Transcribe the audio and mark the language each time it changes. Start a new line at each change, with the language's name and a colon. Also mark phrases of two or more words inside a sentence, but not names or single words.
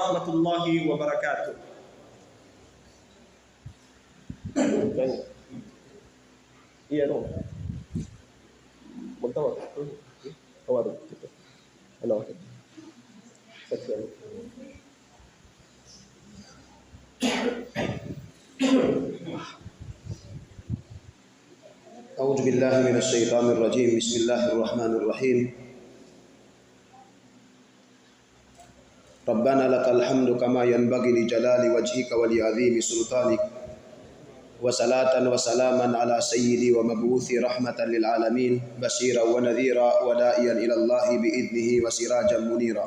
Arabic: ورحمة الله وبركاته.
Indonesian: Iya dong.
Filipino: Magtawag. Tawag. Ano? Section.
Arabic: أعوذ بالله من الشيطان الرجيم. بسم الله الرحمن الرحيم. ربنا لك الحمد كما ينبغي لجلال وجهك ولعظيم سلطانك، وصلاة وسلاما على سيدي ومبعوث رحمة للعالمين، بشيرا ونذيرا وداعيا إلى الله بإذنه وسراجا منيرا.